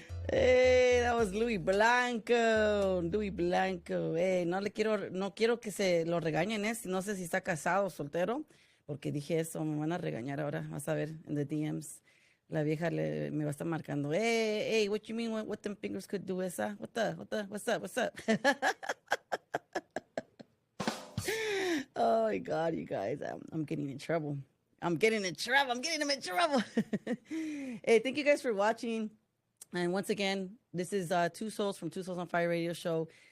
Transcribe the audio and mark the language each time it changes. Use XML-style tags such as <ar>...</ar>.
<en>Hey, that was Louis Blanco. Louis Blanco.</en> <es>Hey, no quiero que se lo regañen, no sé si está casado o soltero, porque dije eso, me van a regañar ahora, vas a ver en</es> <en>the DMs.</en> <es>La vieja me va a estar marcando.</es> <en>Hey, what you mean? What them fingers could do, esa? What's up? Oh my God, you guys, I'm getting in trouble. I'm getting in trouble. I'm getting them in trouble. Hey, thank you guys for watching. And once again, this is Two Souls from Two Souls on Fire Radio Show.</en>